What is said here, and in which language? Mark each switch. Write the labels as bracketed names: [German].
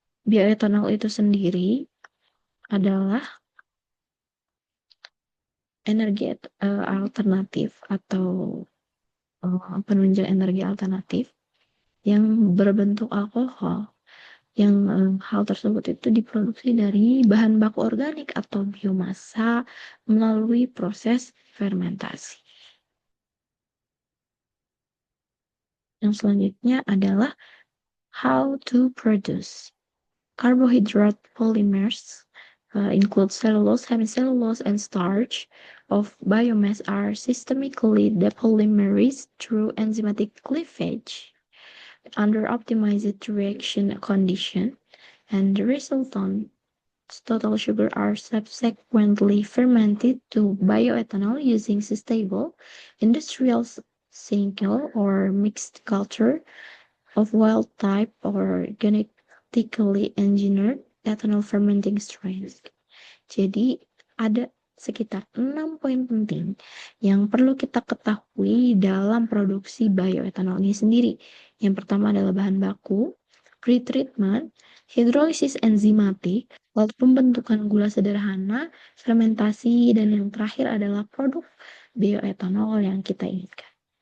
[Indonesian] Bioetanol itu sendiri adalah energi alternatif atau penunjang energi alternatif yang berbentuk alkohol, yang hal tersebut itu diproduksi dari bahan baku organik atau biomasa melalui proses fermentasi. Yang selanjutnya adalah [English] how to produce. Carbohydrate polymers include cellulose, hemicellulose, and starch of biomass are systemically depolymerized through enzymatic cleavage under optimized reaction condition, and the resultant total sugar are subsequently fermented to bioethanol using sustainable industrial single or mixed culture of wild type or genetically engineered ethanol fermenting strains. [Indonesian] Jadi ada sekitar 6 poin penting yang perlu kita ketahui dalam produksi bioetanol ini sendiri. Yang pertama adalah bahan baku, pretreatment, hidrolisis enzimatik, lalu pembentukan gula sederhana, fermentasi, dan yang terakhir adalah produk bioetanol yang kita inginkan.